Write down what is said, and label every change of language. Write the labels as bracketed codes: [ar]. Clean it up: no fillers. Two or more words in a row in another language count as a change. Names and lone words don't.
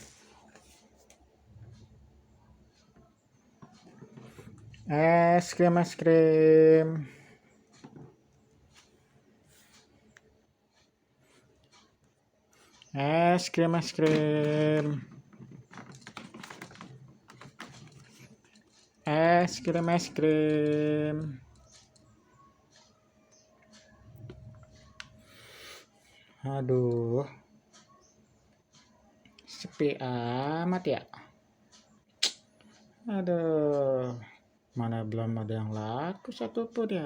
[id] Es krim, es krim. Es krim, es krim. Es krim, es krim. Aduh, sepi amat ya. Aduh, mana belum ada yang laku satupun ya.